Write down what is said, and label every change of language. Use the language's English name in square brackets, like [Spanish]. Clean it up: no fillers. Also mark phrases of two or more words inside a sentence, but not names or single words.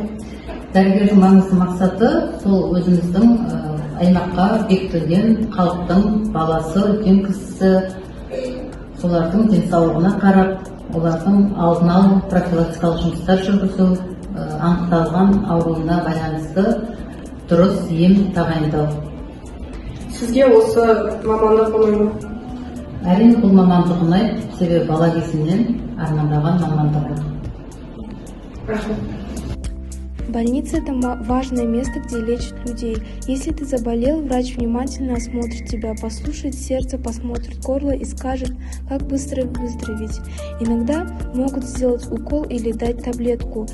[Kazakh] Дәрігердің маңызды мақсаты сол өзіміздің аймаққа бекітілген халықтың баласы, үлкен кісісі, солардың денсаулығына қарап, олардың алдын алу, профилактикалық жұмыстар жүргізу, анықталған ауруына байланысты дұрыс ем тағайындау. Сізге осы мамандық ұнайды ма? Әрине, бұл мамандық ұнайды, себебі бала кезімнен армандаған мамандығым. [Russian] Больница – это важное место, где лечат людей. Если ты заболел, врач внимательно осмотрит тебя, послушает сердце, посмотрит горло и скажет, как быстро выздороветь. Иногда могут сделать укол или дать таблетку.